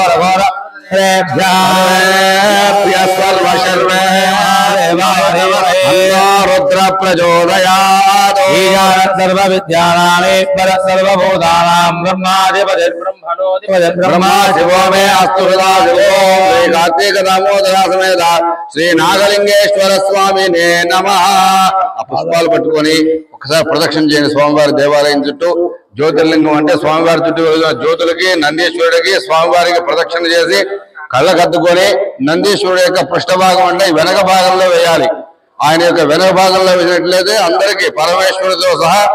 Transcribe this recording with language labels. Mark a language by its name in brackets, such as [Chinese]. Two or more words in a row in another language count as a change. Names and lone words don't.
[Sanskrit] घोरघोरेभ्यः सर्वशर्वेभ्यो रुद्र प्रचोदयात् सर्वविद्यानामेश्वर सर्वभूतानां ब्रह्माधिपति ब्रह्मा शिवो मे अस्तु सदा शिवो श्री कार्तिक दामोदर समेत श्री नागलिंगेश्वर स्वामिने नमः [Telugu] पुष्पाలు పట్టుకొని ఒకసారి ప్రదక్షిణ చేయండి స్వామివారి దేవాలయం చుట్టూ జ్యోతిర్లింగం అంటే స్వామివారి చుట్టూ వెలుగుతున్న జ్యోతులకి నందీశ్వరుడికి స్వామివారికి ప్రదక్షిణ చేసి కళ్ళకద్దుకొని నందీశ్వరుడి యొక్క పృష్ఠభాగం అంటే వెనక భాగంలో వేయాలి ఆయన యొక్క వెనక భాగంలో వేసినట్లయితే అందరికీ పరమేశ్వరుడితో సహా